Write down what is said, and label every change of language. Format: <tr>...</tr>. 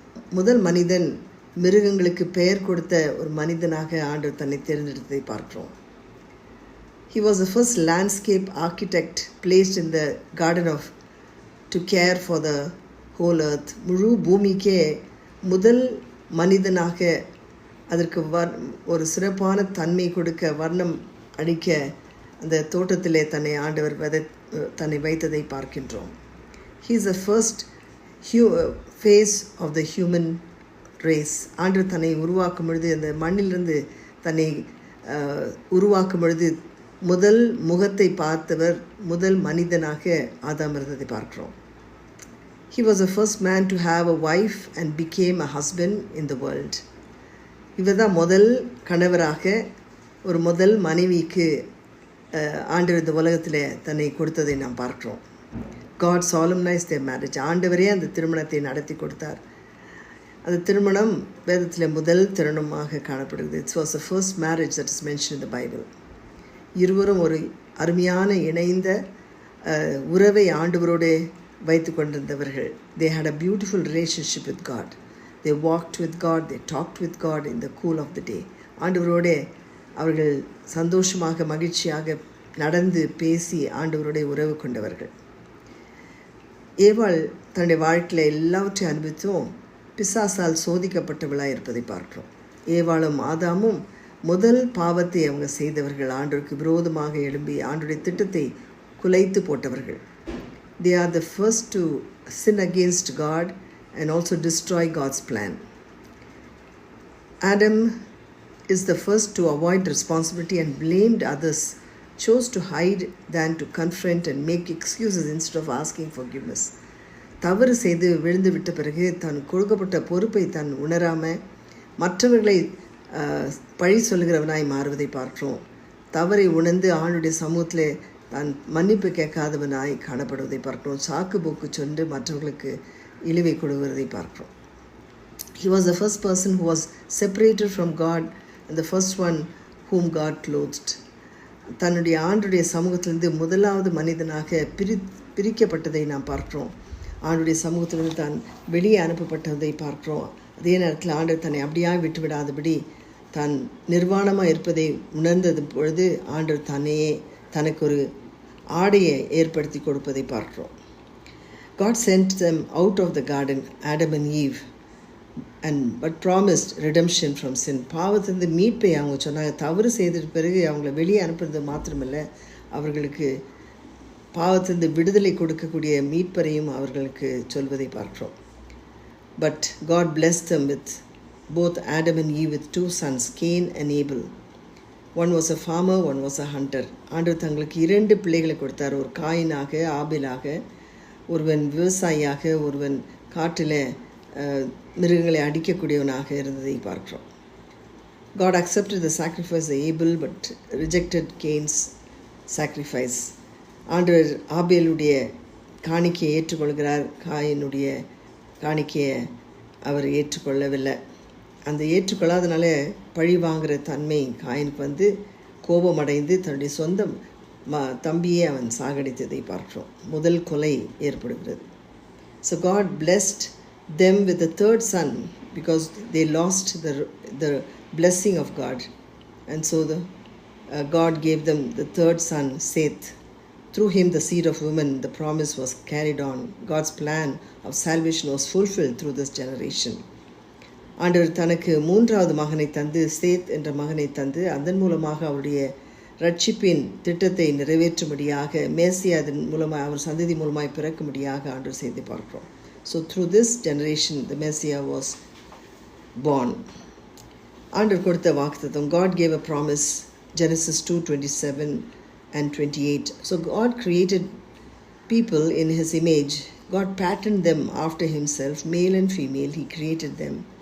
<ta>முதல் மனிதன் மிருகங்களுக்கு பெயர் கொடுத்த ஒரு மனிதனாக ஆண்டவர் தன்னை தேர்ந்தெடுத்ததை பார்க்கிறோம்.</ta> <en>He was the first landscape architect placed in the garden to care for the whole earth.</en> <ta>முழு பூமிக்கே முதல் மனிதனாக அதற்கு ஒரு சிறப்பான தன்மை கொடுக்க வர்ணம் அளிக்க அந்த தோட்டத்திலே தன்னை வைத்ததை பார்க்கின்றோம்.</ta> <en>He is the first face of the human race.</en> <ta>ஆண்டவர் தன்னை உருவாக்கும் பொழுது அந்த மண்ணிலிருந்து தன்னை உருவாக்கும் பொழுது முதல் முகத்தை பார்த்தவர் முதல் மனிதனாக ஆதாம் இருந்ததை பார்க்கிறோம்.</ta> <en>He was the first man to have a wife and became a husband in the world.</en> <ta>இவர் தான் முதல் கணவராக ஒரு முதல் மனைவிக்கு ஆண்டவர் இந்த உலகத்தில் தன்னை கொடுத்ததை நாம் பார்க்கிறோம்.</ta> <en>God solemnized their marriage.</en> <ta>ஆண்டவரே அந்த திருமணத்தை நடத்தி கொடுத்தார். அந்த திருமணம் வேதத்தில் முதல் திருமணமாக காணப்படுகிறது.</ta> <en>It was the first marriage that is mentioned in the Bible.</en> <ta>இருவரும் ஒரு அருமையான இணைந்த உறவை ஆண்டவரோடு வைத்து கொண்டிருந்தவர்கள்.</ta> <en>They had a beautiful relationship with God. They walked with God, they talked with God in the cool of the day.</en> <ta>ஆண்டவரோடு அவர்கள் சந்தோஷமாக மகிழ்ச்சியாக நடந்து பேசி ஆண்டவரோடு உறவு கொண்டவர்கள். ஏவாள் தன்னுடைய வாழ்க்கையில் எல்லாவற்றையும் அனுபவித்தும் பிசாசால் சோதிக்கப்பட்டவளாக இருப்பதை பார்க்கிறோம். ஏவாளும் ஆதாமும் முதல் பாவத்தை அவங்க செய்தவர்கள். ஆண்டவருக்கு விரோதமாக எழும்பி ஆண்டவருடைய திட்டத்தை குலைத்து போட்டவர்கள்.</ta> <en>They are the first to sin against God and also destroy God's plan. Adam is the first to avoid responsibility and blamed others, chose to hide than to confront and make excuses instead of asking forgiveness.</en> <ta>தவறு செய்து விழுந்து விட்ட பிறகு தான் கொடுக்கப்பட்ட பொறுப்பை தான் உணராமல் மற்றவர்களை பழி சொல்கிறவனாய் மாறுவதை பார்க்கிறோம். தவறை உணர்ந்து ஆணுடைய சமூகத்தில் தான் மன்னிப்பு கேட்காதவனாய் காணப்படுவதை பார்க்கிறோம். சாக்கு போக்கு சொன்று மற்றவர்களுக்கு இழிவை கொடுக்கிறதை பார்க்கிறோம்.</ta> <en>He was the first person who was separated from God and the first one whom God clothed.</en> <ta>தன்னுடைய ஆண்டுடைய சமூகத்திலிருந்து முதலாவது மனிதனாக பிரிக்கப்பட்டதை நாம் பார்க்கிறோம். ஆண்டுடைய சமூகத்திலிருந்து தான் வெளியே அனுப்பப்பட்டதை பார்க்கிறோம். அதே நேரத்தில் ஆண்டவர் தன்னை அப்படியாக விட்டுவிடாதபடி தான் நிர்வாணமாக இருப்பதை உணர்ந்தது பொழுது ஆண்டவர் தனக்கு ஒரு ஆடையை ஏற்படுத்தி கொடுப்பதை பார்க்கிறோம்.</ta> <en>God sent them out of the garden, Adam and Eve, but promised redemption from sin.</en> <ta>பாவத்திலிருந்து மீட்பை அவங்க சொன்னாங்க. தவறு செய்த பிறகு அவங்கள வெளியே அனுப்புறது மாத்திரமில்லை, அவர்களுக்கு பாவத்திலிருந்து விடுதலை கொடுக்கக்கூடிய மீட்பரையும் அவர்களுக்கு சொல்வதை பார்க்கிறோம்.</ta> <en>But God blessed them with both Adam and Eve with two sons, Cain and Abel. One was a farmer, one was a hunter.</en> <ta>ஆண்டவர் தங்களுக்கு 2 பிள்ளைகளை கொடுத்தார். ஒரு காயினாக ஆபேலாக. ஒருவன் விவசாயியாக, ஒருவன் காட்டில் மிருகங்களை அடிக்கக்கூடியவனாக இருந்ததை பார்க்கிறோம்.</ta> <en>God accepted the sacrifice of Abel but rejected Cain's sacrifice.</en> <ta>ஆண்டவர் ஆபேலுடைய காணிக்கையை ஏற்றுக்கொள்கிறார், காயினுடைய காணிக்கையை அவர் ஏற்றுக்கொள்ளவில்லை. அந்த ஏற்றுக்கொள்ளாதனால பழி வாங்குகிற தன்மை காயினுக்கு கோபமடைந்து தன்னுடைய சொந்த தம்பியை அவன் சாகடித்ததை பார்க்கிறோம். முதல் கொலை ஏற்படுகிறது.</ta> <en>So God blessed them with the third son because they lost the blessing of God, and so God gave them the third son, Seth. Through him, the seed of woman, the promise was carried on. God's plan of salvation was fulfilled through this generation.</en> <ta>ஆண்டவர் தனக்கு மூன்றாவது மகனை தந்து, சேத் என்ற மகனை தந்து, அதன் மூலமாக அவருடைய ரட்சிப்பின் திட்டத்தை நிறைவேற்றும்படியாக, மேசியா அதன் மூலமாக அவர் சந்ததி மூலமாய் பிறக்கும்படியாக ஆண்டவர் செய்து பார்க்கிறோம்.</ta> <en>So through this generation, the Messiah was born.</en> <ta>ஆண்டவர் கொடுத்த வாக்குத்தத்தம்,</ta> <en>God gave a promise, Genesis 2:27 and 28. So God created people in his image. God patterned them after himself, male and female, he created them.</en>